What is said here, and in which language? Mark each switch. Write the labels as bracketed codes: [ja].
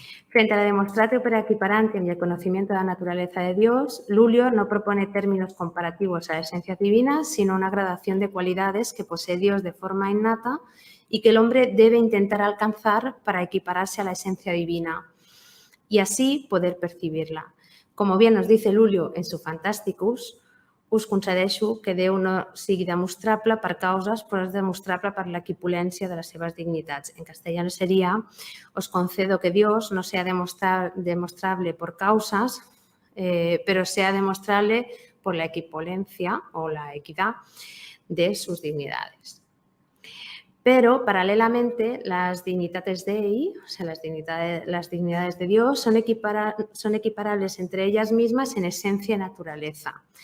[es] Frente a la demonstratio per equiparantiam y el conocimiento de la naturaleza de Dios, Lulio no propone términos comparativos a la esencia divina, sino una gradación de cualidades que posee Dios de forma innata y que el hombre debe intentar alcanzar para equipararse a la esencia divina y así poder percibirla. Como bien nos dice Lulio en su Fantasticus, [ca] us concedeixo que Déu no sigui demostrable per causes, però és demostrable per l'equipolència de les seves dignitats. [es] En castellano sería, os concedo que Dios no sea demostrable por causas, pero sea demostrable por la equipolencia o la equidad de sus dignidades. Pero, paralelamente, las dignitates Dei, o sea, las dignidades de Dios, son equiparables entre ellas mismas en esencia y naturaleza.